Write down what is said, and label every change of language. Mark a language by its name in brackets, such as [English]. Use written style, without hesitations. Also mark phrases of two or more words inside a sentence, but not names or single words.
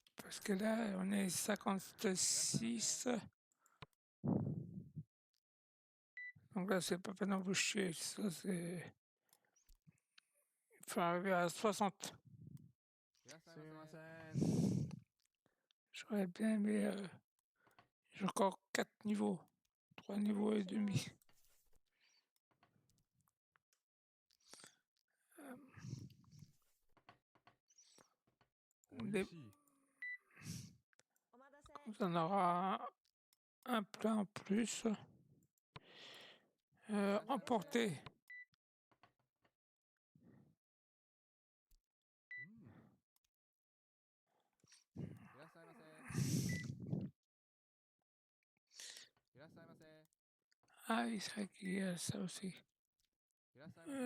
[French] Parce que là, on est 56. Donc là, c'est pas peine d'embaucher. Ça, c'est. Il faut arriver à 60. [Japanese] すみません。 [French] J'aurais bien aimé. J'ai encore 4 niveaux. 3 niveaux et demi. Les- [Japanese] 美味しい。お待たせ。 [French] Comme ça, on aura un plat en plus. Emporté. [Japanese] いらっしゃいませ。いらっしゃいませ。 [French] Ah oui, c'est vrai qu'il y a ça aussi. [Japanese] いらっしゃいませ。